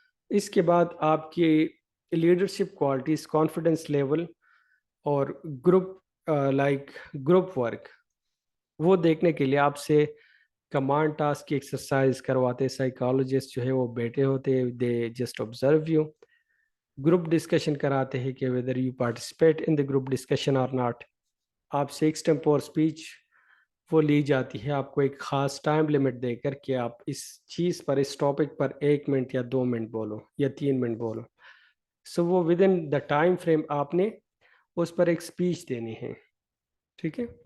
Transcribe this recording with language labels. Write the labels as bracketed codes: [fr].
[ur] اس کے بعد آپ کی لیڈرشپ کوالٹیز، کانفیڈنس لیول اور گروپ ورک وہ دیکھنے کے لیے آپ سے کمانڈ ٹاسک کی ایکسرسائز کرواتے. سائیکالوجسٹ جو ہے وہ بیٹھے ہوتے، [en] They just observe you. [ur] Group discussion کراتے ہیں کہ [en] whether you participate in the group discussion or not. [ur] آپ سے ایکسٹمپور اسپیچ وہ لی جاتی ہے آپ کو ایک خاص ٹائم لمٹ دے کر کہ آپ اس چیز پر، اس ٹاپک پر 1 منٹ یا 2 منٹ بولو یا 3 منٹ بولو. سو وہ [en] within the time frame [ur] آپ نے اس پر ایک اسپیچ دینی ہے. ٹھیک ہے.